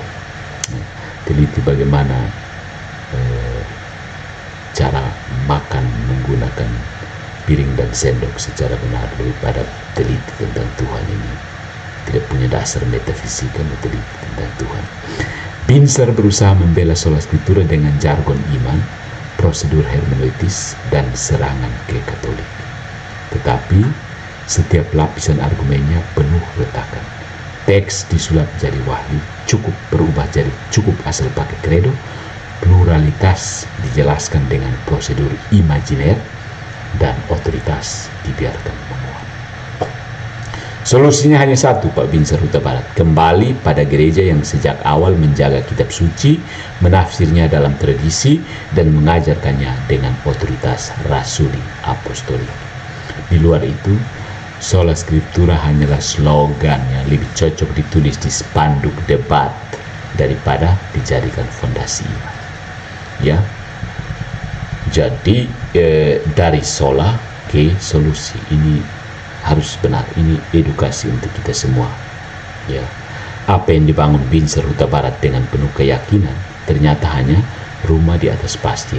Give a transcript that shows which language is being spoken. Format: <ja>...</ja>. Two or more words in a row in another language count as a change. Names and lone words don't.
<id>Teliti bagaimana cara makan menggunakan piring dan sendok secara benar, daripada teliti tentang Tuhan ini. Tidak punya dasar metafisika, teliti tentang Tuhan. Binzer berusaha membela</id> <la>sola scriptura</la> <id>dengan jargon iman, prosedur hermeneutis, dan serangan ke Katolik. Tetapi setiap lapisan argumennya penuh retakan. Teks disulap jadi wahyu, cukup berubah jadi cukup asal pakai kredo, Pluralitas dijelaskan dengan prosedur imajiner dan otoritas dibiarkan menguat. Solusinya hanya satu, Pak Binzer Huta Barat. Kembali pada gereja yang sejak awal menjaga kitab suci, menafsirnya dalam tradisi, dan mengajarkannya dengan otoritas rasuli apostolik. Di luar itu,</id> <la>sola scriptura</la> <id>hanyalah slogan yang lebih cocok ditulis di spanduk debat daripada dijadikan fondasi iman. Ya, jadi dari sola ke solusi ini harus benar. Ini edukasi untuk kita semua. Ya, apa yang dibangun Binzer Huta Barat dengan penuh keyakinan ternyata hanya rumah di atas pasir.</id>